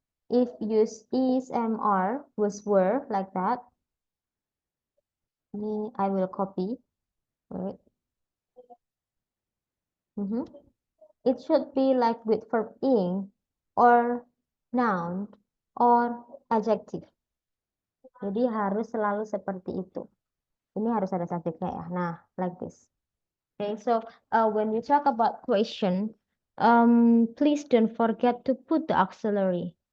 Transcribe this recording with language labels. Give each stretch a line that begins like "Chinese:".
English: If use is, am, are, was, were, like that, I will copy. Right. It should be like with verb ing or noun or adjective.
Indonesian: Jadi harus selalu seperti itu. Ini harus ada subjeknya ya.
English: Nah, like this. Okay, so when we talk about question, please don't forget to put the auxiliary.